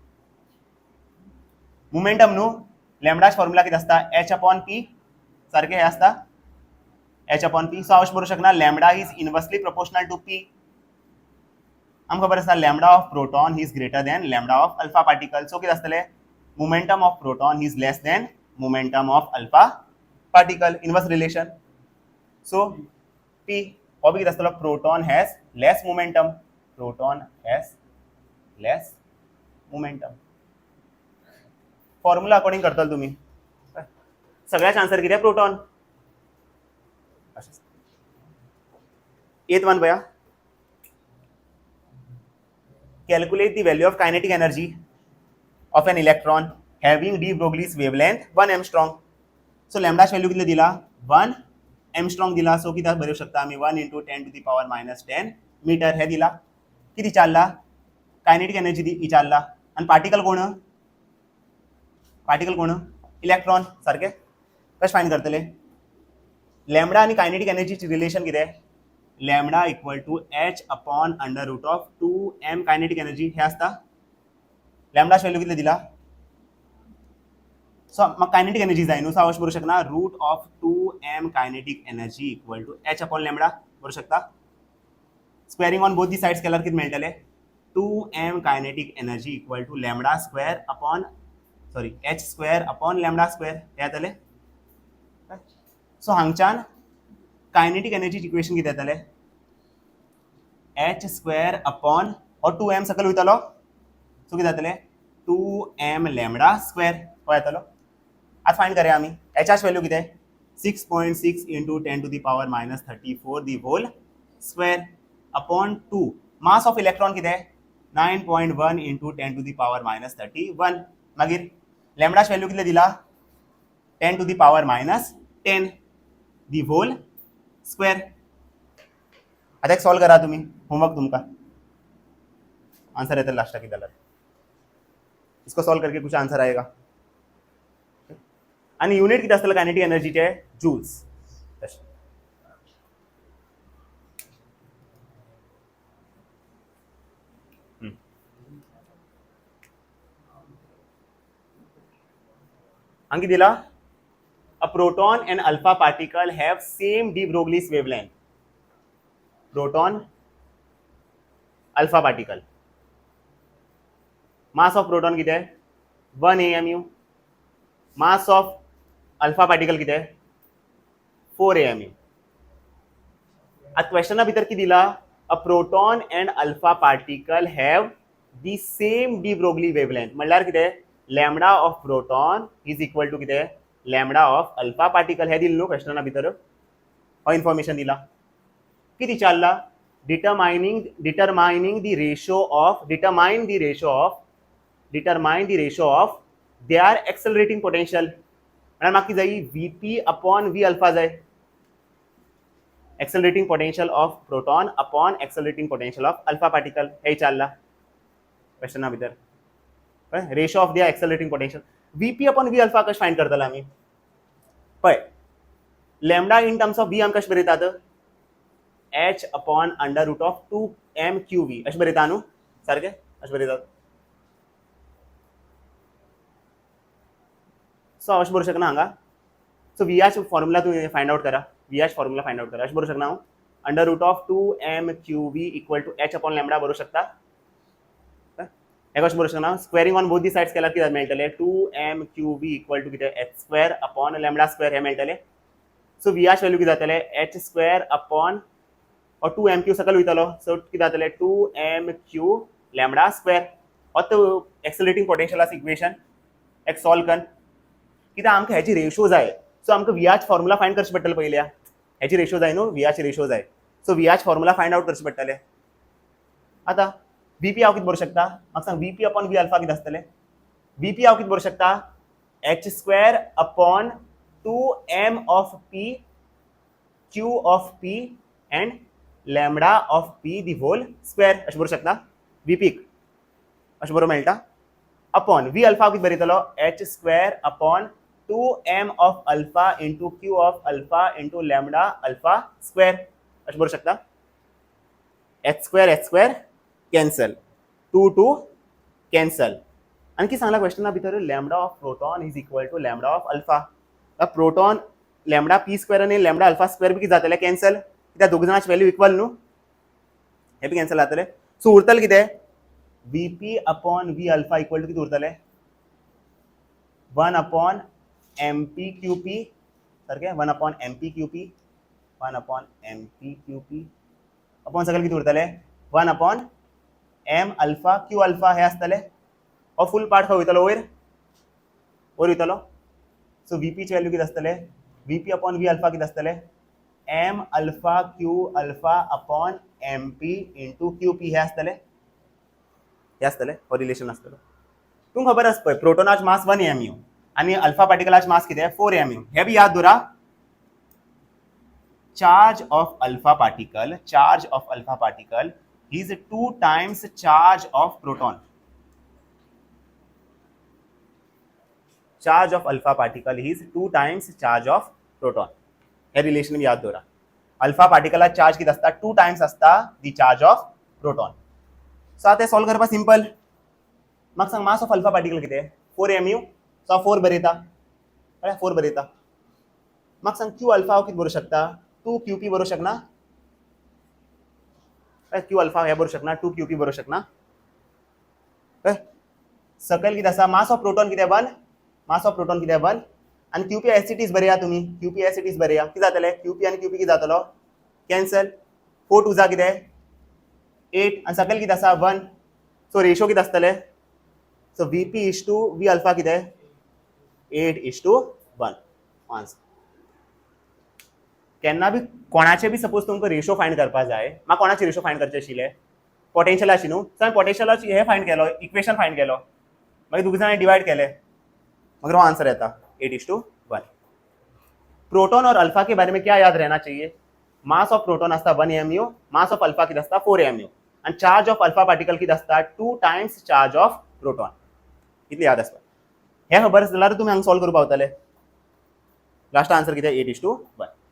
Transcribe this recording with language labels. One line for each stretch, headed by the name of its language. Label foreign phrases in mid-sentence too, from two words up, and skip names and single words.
Konkani: न्हू लॅम्डाच फॉर्म्युला कितें आसता h अपॉन p सारकें हें आसता h अपॉन p सो हांव अशें बरोवंक
English: शकना lambda is inversely proportional to p
Konkani: आमकां खबर आसता
English: lambda of proton is greater than lambda of alpha particle सो
Konkani: कितें आसतलें
English: momentum of proton is less than momentum of alpha particle inverse relation सो p
Konkani: हो बी कितें आसतलो
English: proton has less momentum less momentum formula according
Konkani: करतलो तुम्ही सगळ्याच आन्सर कितें
English: प्रोटॉन
Konkani: एथ वन पळया
English: calculate the value of kinetic energy of an electron having de Broglie's wavelength 1 angstrom
Konkani: सो लॅम्डाच व्हॅल्यू कितले दिला 1 एंगस्ट्रॉम दिला सो कित्याक बरोवंक शकता आमी 1 × 10⁻⁻10 मीटर हे दिला किती विचारला
English: kinetic energy
Konkani: विचारला आणि पार्टिकल कोण इलेक्ट्रॉन सारखे कशें फायंड करतले लॅम्डा आणि कायनेटिक एनर्जीची रिलेशन कितें
English: lambda equal to h upon under root of 2m kinetic energy
Konkani: हे आसता लॅम्डाच व्हॅल्यू कितले दिला
English: सो म्हाका kinetic energy
Konkani: जाय न्हू सो हांव अशें बरोवंक शकना
English: root of 2m kinetic energy equal to h upon lambda
Konkani: बरोवंक शकता
English: squaring on both the sides
Konkani: केल्यार कितें मेळटलें
English: 2m kinetic energy equal to lambda square upon h square upon lambda square
Konkani: हे येतलें सो हांगच्यान कायनेटिक एनर्जीचें इक्वेशन कितें येतलें
English: h square upon
Konkani: हो 2m सकयल वयतलो सो कितें जातलें
English: 2m lambda square
Konkani: हो येतलो आतां फायंड करया आमी hच व्हॅल्यू कितें 6.6 × 10⁻34
English: the whole square upon 2 mass of electron
Konkani: कितें 9.1 × 10⁻31 मागीर लॅम्डाच व्हॅल्यू कितले दिला 10⁻10
English: the whole square
Konkani: आता एक सॉल्व करा तुम्ही होमवर्क तुमका आंसर येतले लास्ट कितें जाल्यार
Hindi: इसको सॉल्व करके कुछ आंसर आएगा
Konkani: आणि युनिट कितें आसतलें कायनेटिक एनर्जीचे जूल्स अंकी दिला
English: a proton and alpha particle have same de Broglie's wavelength proton alpha particle. mass of proton
Marathi: किती आहे
English: 1 AMU. mass of alpha particle
Marathi: किती आहे
English: 4 AMU.
Konkani: आता क्वेश्चन भितर किती दिला
English: a proton and alpha particle have the same de Broglie wavelength
Konkani: म्हणल्यार कितें
English: lambda of proton is equal to कितें lambda of alpha particle
Konkani: हे दिलं न्हू क्वेश्चना भितर हो इन्फॉर्मेशन दिला किती विचारला
English: determine the ratio of their accelerating potential
Konkani: म्हळ्यार म्हाका जाय
English: VP upon V alpha जाय accelerating potential of proton upon accelerating potential of alpha particle
Konkani: हे विचारला क्वेश्चना भितर
English: ratio of their accelerating potential VP upon V alpha
Konkani: कशें फाइंड करतले आमी पळय
English: lambda in terms of V
Konkani: आमी कशें बरयतात
English: h upon under root of 2mqv
Konkani: अशें बरयता न्हू सारकें अशें बरयतात सो अशें बरोवंक शकना हांगा सो VH फॉर्मुला तुम्ही
English: find out
Konkani: करा VH फॉर्मुला
English: find out
Konkani: करा अशें बरोवंक शकना हांव
English: under root of 2mqv equal to h upon lambda
Konkani: बरोवंक शकता हे कशें बरोवंक शकना
English: squaring on both the sides
Konkani: केल्यार कितें मेळटलें
English: 2mqv equal to
Konkani: कितें
English: h square upon lambda square
Konkani: हे मेळटलें सो VH वॅल्यू कितें जातलें
English: h square upon
Konkani: और 2mq सकल वयतलो सो कितें जातलें
English: 2mq lambda square
Konkani: हो तो एक्सेलरेटिंग पोटेंशियलाचो इक्वेशन एक सॉल्व कर कित्याक आमकां हेची रेशो जाय सो आमकां VH फॉर्मुला फाइंड करचें पडटलें पयल्या हेची रेशो जाय न्हू VH रेशो जाय सो VH फॉर्मुला
English: find out
Konkani: करचें पडटलें आतां VP हांव कितें बरोवंक शकता म्हाका सांग
English: VP upon V alpha
Konkani: कितें आसतलें VP हांव कितें बरोवंक शकता
English: h square upon 2m of p q of p and lambda of p the whole square
Konkani: अशें बरोवंक शकता VP अशें बरोवंक मेळटा
English: upon V alpha
Konkani: कितें बरयतलो
English: h square upon 2m of alpha into q of alpha into lambda alpha square
Konkani: अशें बरोवंक शकता
English: h square cancel 2 cancel
Konkani: आनी कितें सांगला क्वेश्चना भितर
English: lambda of proton is equal to lambda of alpha proton lambda p square
Konkani: आनी
English: lambda alpha square
Konkani: बी कितें जातलें कॅन्सल कित्याक दोग जाणांची व्हॅल्यू इक्वल न्हू हे बी कॅन्सल जातलें सो उरतलें कितें
English: VP upon V alpha equal to
Konkani: कितें उरतलें
English: 1 upon MPQP
Konkani: सारकें
English: 1 upon MPQP
Konkani: अपॉन सकल कितें उरतलें
English: 1 upon M alpha Q alpha
Konkani: हे आसतलें हो
English: full part
Konkani: खंय वयतलो वयर वयतलो सो VP ची व्हॅल्यू कितें आसतलें
English: VP upon V alpha
Konkani: कितें आसतलें
English: M alpha Q alpha upon MP into QP
Konkani: हे आसतलें हो रिलेशन आसतलो तुमकां खबर आसा पळय प्रोटॉनाचो मास 1 AMU आनी अल्फा पार्टिकलाचो मास कितें 4 AMU हे बी याद दवरा
English: charge of alpha particle is 2 times charge of proton charge of alpha particle is 2 times charge of
Konkani: प्रोटॉन हे रिलेशन बी याद दवरा अल्फा पार्टिकलाचो चार्ज कितें आसता 2 टाइम्स आसता
English: the charge of proton
Konkani: सो आतां सॉल्व करपाक सिंपल म्हाका सांग
English: mass of alpha particle
Konkani: कितें 4 AMU सो 4 बरयता कळ्ळें 4 बरयता म्हाका सांग Q अल्फा हांव कितें बरोवंक शकता 2 QP बरोवंक शकना Q अल्फा हे बरोवंक शकना 2 QP बरोवंक शकना सकयल कितें आसा
English: mass of proton
Konkani: कितें 1 आनी
English: QP as it is
Konkani: बरया तुमी
English: QP as it is
Konkani: बरया कितें जातलें QP आनी QP कितें जातलो कॅन्सल 4 2 जा कितें 8 आनी सकयल कितें आसा 1 सो रेशो कितें आसतलें सो VP इज टू V अल्फा कितें 8:1 केन्ना बी कोणाचे बी सपोज तुमकां रेशो फाइंड करपा जाय म्हाका कोणाचे रेशो फाइंड करचे आशिल्ले पोटेंशियलाची न्हू सो हांवें पोटेंशियलाची हे फाइंड केलो इक्वेशन फाइंड केलो मागीर दोग जाणांनी डिवायड केले
Hindi: मगर वो
Konkani: आंसर येता 8:1
Hindi: प्रोटॉन और अल्फा के बारे में क्या याद रहना चाहिए
English: mass of proton
Konkani: आसता 1 AMU
English: mass of alpha
Konkani: कितें आसता 4 AMU आनी
English: charge of alpha particle
Konkani: कितें आसता
English: 2 times charge of proton
Konkani: इतलें याद आसता हे खबर आसता जाल्यार तुमी हांगा सॉल्व करूंक पावतले लास्ट आंसर कितें 8:1